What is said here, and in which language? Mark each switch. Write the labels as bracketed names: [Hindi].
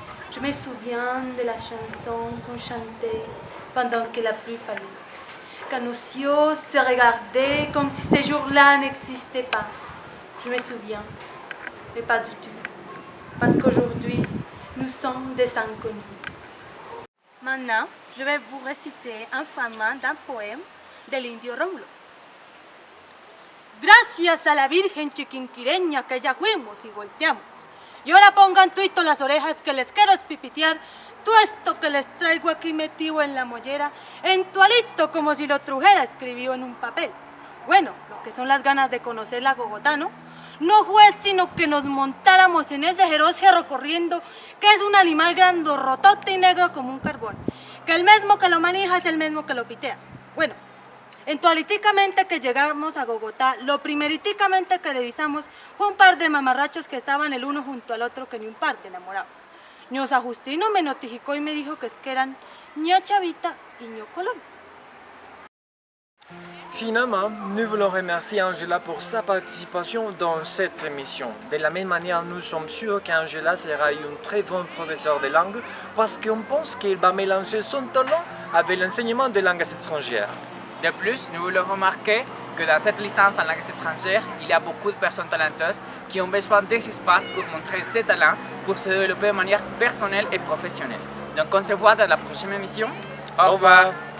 [French] Je me souviens de la chanson qu'on chantait pendant que la pluie fallait, quand nos yeux se regardaient comme si ce jour-là n'existait pas. Je me souviens, mais pas du tout, parce qu'aujourd'hui, nous sommes des inconnus. Maintenant, je vais vous réciter un fragment d'un poème de l'Indio Rómulo. [Spanish] Gracias a la Virgen chiquinquireña que ya fuimos y volteamos. Y ahora pongan tuito las orejas que les quiero espipitear todo esto que les traigo aquí metido en la mollera, en tualito como si lo trujera escribido en un papel. Bueno, lo que son las ganas de conocer la Bogotá, ¿no? No fue sino que nos montáramos en ese feroz cerro corriendo, que es un animal grandorrotote y negro como un carbón, que el mismo que lo maneja es el mismo que lo pitea. Bueno, entualiticamente que llegamos a Bogotá, lo primeriticamente que divisamos fue un par de mamarrachos que estaban el uno junto al otro que ni un par de enamorados. Ño Sagustino me notificó y me dijo que es que eran Ña Chavita y Ño Colón. [French] Finalement, nous voulons remercier Angela pour sa participation dans cette émission. De la même manière, nous sommes sûrs qu'Angela sera une très bonne professeure de langue parce qu'on pense qu'elle va mélanger son talent avec l'enseignement des langues étrangères. De plus, nous voulons remarquer que dans cette licence en langues étrangères, il y a beaucoup de personnes talentueuses qui ont besoin des espaces pour montrer ses talents, pour se développer de manière personnelle et professionnelle. Donc on se voit dans la prochaine émission. Au revoir.